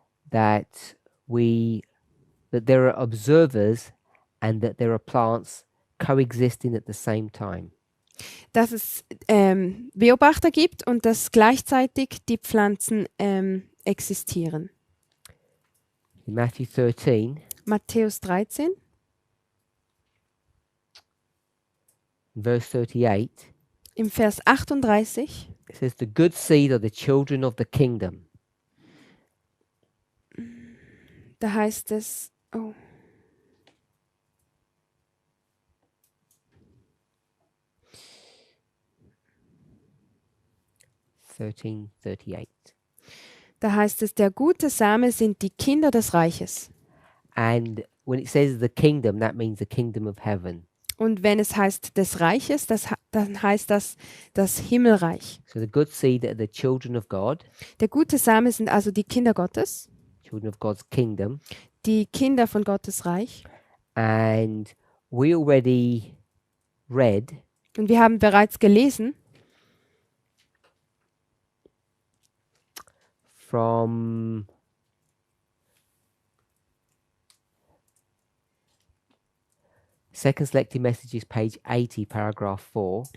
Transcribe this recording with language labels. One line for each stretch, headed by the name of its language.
English: that there are observers and that there are plants coexisting at the same time.
German: dass es Beobachter gibt und dass gleichzeitig die Pflanzen existieren.
English: In Matthew 13,
German: Matthäus 13,
English: verse 38,
German: im Vers 38,
English: it says, "The good seed are the children of the kingdom."
German: da heißt es, oh,
English: 13:38.
German: da heißt es, der gute Same sind die Kinder des Reiches.
English: And when it says the kingdom, that means the kingdom of heaven.
German: Und wenn es heißt des Reiches, dann heißt das das Himmelreich.
English: So the good seed are the children of God,
German: Der gute Same sind also die Kinder Gottes,
English: children of God's kingdom.
German: die Kinder von Gottes Reich.
English: And we already read
German: Und wir haben bereits gelesen
English: from Second Selected Messages, page 80, paragraph 4.